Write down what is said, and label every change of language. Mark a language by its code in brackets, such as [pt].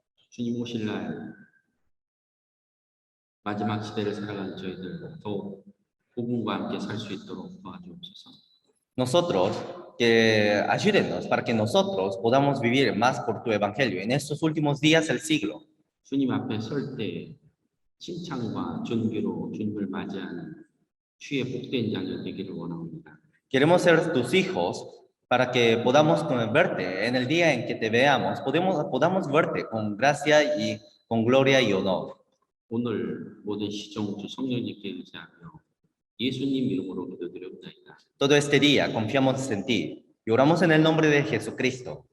[ko] 주님 오실 날 마지막 시대를 살아가는 저희들 더욱 복음과 함께 살 수 있도록 도와주옵소서. [es] Nosotros, que ayúdenos para que nosotros podamos vivir más por tu evangelio en estos últimos días del siglo. [ko] 주님 앞에 설 때 칭찬과 존귀로 주님을 맞이하는 주의 복된 자녀 되기를 원합니다. [es] Queremos ser tus hijos para que podamos verte en el día en que te veamos, podamos verte con gracia y con gloria y honor. [ko] 오늘 모든 시종주 성령님께 의지하며 예수님 이름으로 기도드렸나이다. [es] Todo este día confiamos en ti y oramos en el nombre de Jesucristo.